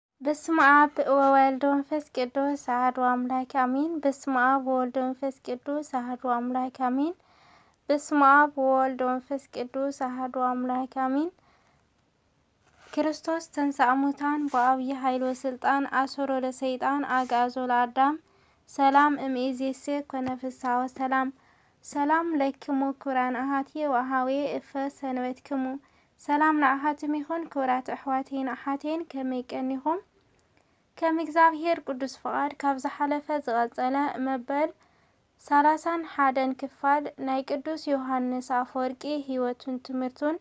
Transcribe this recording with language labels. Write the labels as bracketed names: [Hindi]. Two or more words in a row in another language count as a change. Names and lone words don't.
[Geez] በስመ አብ ወወልድ ወመንፈስ ቅዱስ አሐዱ አምላክ አሜን። በስመ አብ ወወልድ ወመንፈስ ቅዱስ አሐዱ አምላክ አሜን። በስመ አብ ወወልድ ወመንፈስ ቅዱስ አሐዱ አምላክ አሜን። ክርስቶስ ተንሥአ እሙታን በዐቢይ ኃይል ወሥልጣን አሰሮ ለሰይጣን አግዓዞ ለአዳም ሰላም እምይእዜሰ ኮነ ፍስሐ ወሰላም። ሰላም ለክሙ ክቡራን አሐትየ ወአኀውየ እፈ ሰንበትክሙ። [Tigrinya] ሰላም ለአሐትም ይኹን ክቡራት ኣሕዋቴን ኣሓቴን ከመይ ቀኒኹም? ከም እግዚአብሔር ቅዱስ ፍቃድ ካብ ዝሓለፈ ዝቐጸለ መበል 31 ክፋል ናይ ቅዱስ ዮሐንስ አፈወርቂ ህይወቱን ትምህርቱን